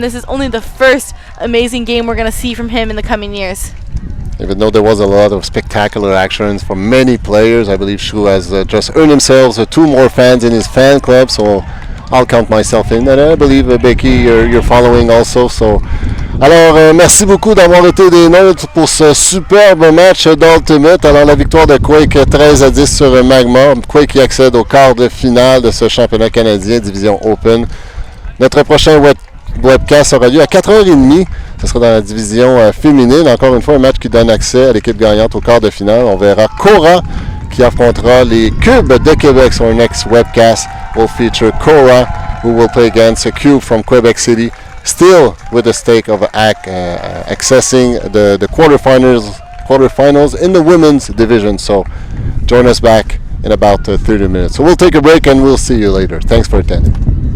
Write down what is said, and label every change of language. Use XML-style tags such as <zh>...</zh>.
<en>This is only the first amazing game we're going to see from him in the coming years. Even though there was a lot of spectacular actions from many players, I believe Shrew has just earned himself 2 more fans in his fan club, so I'll count myself in. And I believe, Becky, you're following also. So.</en> <fr>Alors, merci beaucoup d'avoir été des nôtres pour ce superbe match d'Ultimate. Alors, la victoire de Quake 13-10 sur Magma. Quake qui accède au quart de finale de ce championnat canadien Division Open. Notre prochain webcast aura lieu à 4h30. Ce sera dans la division féminine. Encore une fois, un match qui donne accès à l'équipe gagnante au quart de finale. On verra Cora qui affrontera les Cubes de Québec.</fr> <en>So our next webcast will feature Cora, who will play against a Cube from Quebec City. Still with the stake of accessing the quarterfinals in the women's division. So join us back in about 30 minutes. So we'll take a break and we'll see you later. Thanks for attending.</en>